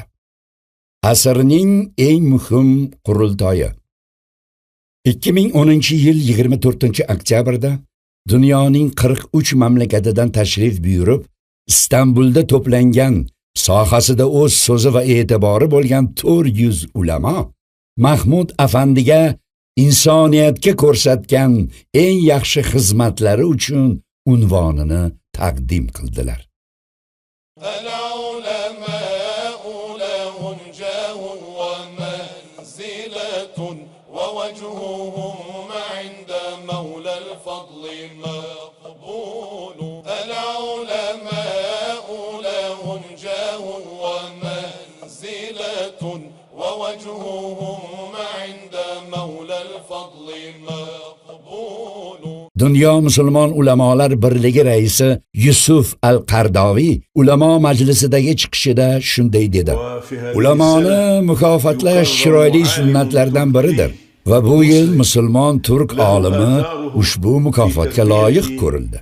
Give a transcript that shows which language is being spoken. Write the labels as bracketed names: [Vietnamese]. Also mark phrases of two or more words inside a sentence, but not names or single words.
[Uzbek] Asrning eng muhim qurultoyi 2010-yil 24-oktyabrda dunyoning 43 mamlakatidan tashrif buyurib, Istanbulda to'plangan sohasida o'z so'zi va e'tibori bo'lgan 400 ulamo Mahmud afandiga insoniyatga ko'rsatgan eng yaxshi xizmatlari uchun unvonini taqdim qildilar. [Arabic] ووجههم عند مولى الفضل مقبول العلماء لهم جاه ومنزلة ووجههم عند مولى الفضل مقبول. [Uzbek] Dunyo musulmon ulamolar birligi raisi Yusuf al-Qardoviy ulamo majlisidagi chiqishida shunday dedi: Ulamoni mukofotlash chiroyli sunnatlardan biridir. Va bu yil musulmon turk olimi ushbu mukofotga loyiq ko'rildi.